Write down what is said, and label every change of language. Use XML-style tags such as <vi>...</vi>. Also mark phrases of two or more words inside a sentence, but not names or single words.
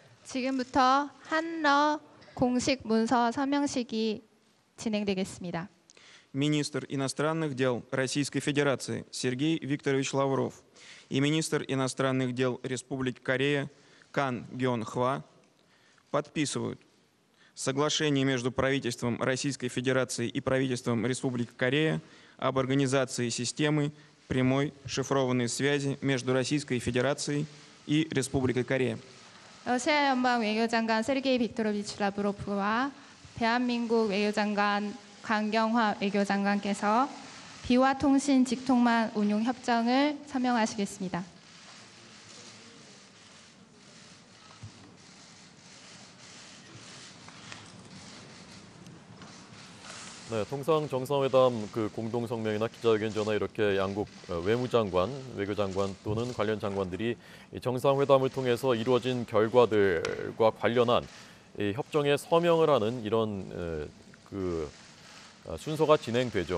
<ko>지금부터 한러 공식 문서 서명식이 진행되겠습니다.</ko> <ru>Министр иностранных дел Российской Федерации Сергей Викторович Лавров и министр иностранных дел Республики Корея Кан Гён Хва подписывают соглашение между правительством Российской Федерации и правительством Республики Корея об организации системы прямой шифрованной связи между Российской Федерацией и Республикой Корея.</ru> <ko>러시아 연방 외교장관 세르게이 빅토로비치 라브로프와 대한민국 외교장관 강경화 외교장관께서 비화 통신 직통망 운용 협정을 서명하시겠습니다. 네, 통상 정상회담 공동 성명이나 기자회견 전에 이렇게 양국 외무장관, 외교장관 또는 관련 장관들이 정상회담을 통해서 이루어진 결과들과 관련한 이 협정에 서명을 하는 이런 순서가 진행되죠.</ko>